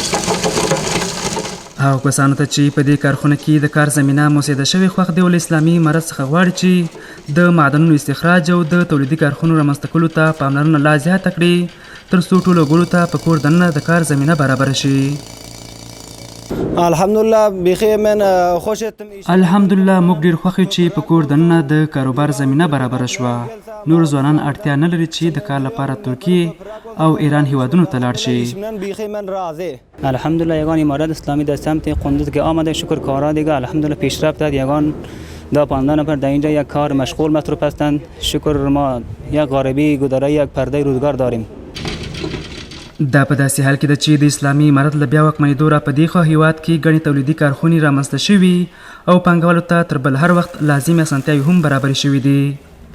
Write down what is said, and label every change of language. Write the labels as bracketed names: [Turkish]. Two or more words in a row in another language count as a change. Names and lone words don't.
[Pashto] هغو کسانو ته چې په دې کارخونه کې د کار زمینه موسیده شوې خوښ دی او له اسلامي امارت څخه غواړي چې د معدنونو استخراج او د تولیدي کارخونو رامنځته کولو ته پاملرنه لا زیاته کړي تر څو ټولو وګړو ته په کور دننه د کار زمینه برابره شي. [Persian] الحمدلله بخیر، من خوشم. [Pashto] الحمدلله موږ ډېر خوښ یو چې په کور دننه د کاروبار زمینه برابره شوه. نور ځوانان اړتیا نه لري چې د کار لپاره ترکیه او ایران هیوادونو ته لاړ شي. [Persian] الحمدلله یگان امارت اسلامی در سمت کندوز که آمده، شکر کارا دیگه الحمدلله پیشرفت داد. یگان دا 15 نفر در اینجا یک کار مشغول مصروف هستند. شکر ما یک غاربی گذاره یک پرده روزگار داریم. [Pashto] دا په داسې حال کې ده چې د اسلامي امارت له بیا واکمنېدو را په دېخوا هیواد کې ګڼې تولیدي کارخونې رامنځته شوي او پانګوالو ته تر بل هر وخت لازمې اسانتیاوې هم برابرې شوي دي.